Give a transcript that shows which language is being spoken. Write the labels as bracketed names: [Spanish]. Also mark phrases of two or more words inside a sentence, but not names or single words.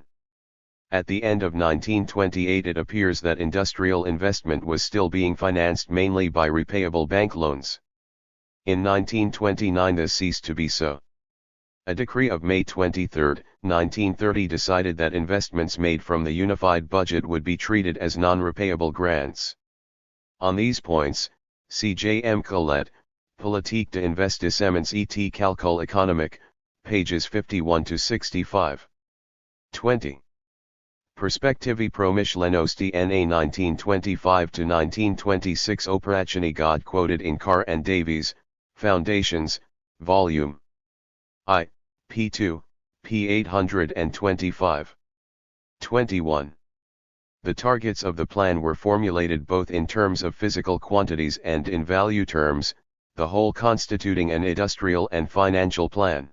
[English] At the end of 1928 it appears that industrial investment was still being financed mainly by repayable bank loans. In 1929 this ceased to be so. A decree of May 23, 1930 decided that investments made from the unified budget would be treated as non-repayable grants. On these points, see J. M. Colette, Politique d'investissement et calcul économique, pages 51 to 65. 20. Perspektivy promyshlenosti na 1925 to 1926 Operachny God quoted in Carr and Davies, Foundations, Volume I, p. 2, p. 825. 21. The targets of the plan were formulated both in terms of physical quantities and in value terms, the whole constituting an industrial and financial plan.